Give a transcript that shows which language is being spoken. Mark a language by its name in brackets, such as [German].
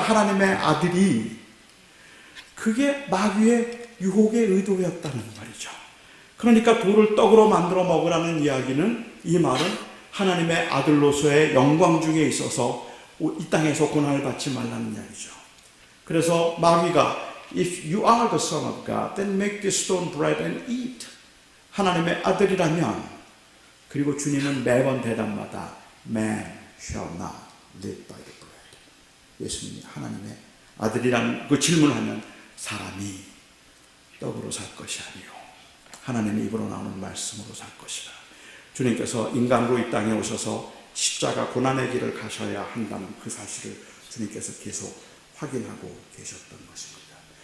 [Korean] 하나님의 아들이. 그게 마귀의 유혹의 의도였다는 말이죠. 그러니까 돌을 떡으로 만들어 먹으라는 이야기는 이 말은 하나님의 아들로서의 영광 중에 있어서 이 땅에서 고난을 받지 말라는 이야기죠. 그래서 마귀가 [English] If you are the son of God, then make this stone bread and eat. [Korean] 하나님의 아들이라면 그리고 주님은 매번 대답마다 [English] Man shall not live by the bread. [Korean] 예수님이 하나님의 아들이라는 그 질문하면 사람이 떡으로 살 것이 아니요 하나님의 입으로 나오는 말씀으로 살 것이라. 주님께서 인간으로 이 땅에 오셔서 십자가 고난의 길을 가셔야 한다는 그 사실을 주님께서 계속 확인하고 계셨던 것입니다.